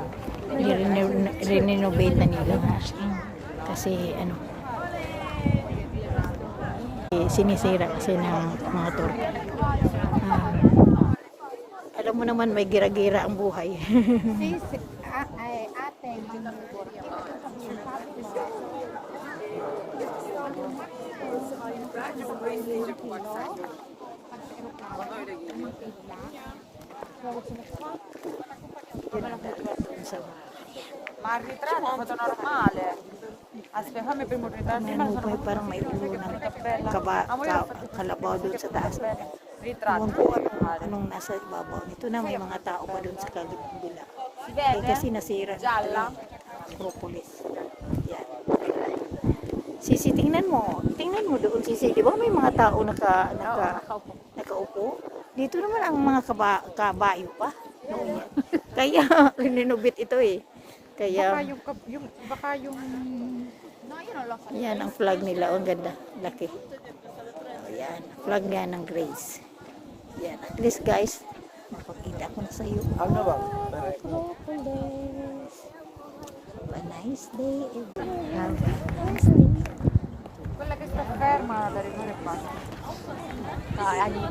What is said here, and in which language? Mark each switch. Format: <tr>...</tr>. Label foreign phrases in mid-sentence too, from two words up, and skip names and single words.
<tl>Renovate na nila nga. Kasi sinisira kasi ng mga torpe. Alam mo naman may gira-gira ang buhay. Ate,</tl> <it>Ma il ritratto è foto normale. Aspetta, fammi prima un ritratto.</it> <tl>Parang may ulo ng kalabaw doon sa taas.</tl> <it>Ritratto.</it> <tl>Ewan ko anong nasa ibabaw. Ito na may mga tao pa doon sa kabila. Kasi nasira na Acropolis. Yan. Sisi, tingnan mo. Tingnan mo doon, Sisi. Di ba may mga tao nakaupo? Dito naman ang mga kabayo pa. Noon yan. Kaya, rinobit ito eh. Kaya, Baka yung yan ang flag nila. Ang ganda. Laki. Yan. Flag nga ng Grace. Yan.</tl> <en>At least guys,</en> <tl>makakita ko na sa iyo. Ano ba? Acropolis.</tl> <en>Have a nice day, everyone. Have a nice day.</en> <it>quella che sta ferma da rimanere qua.</it>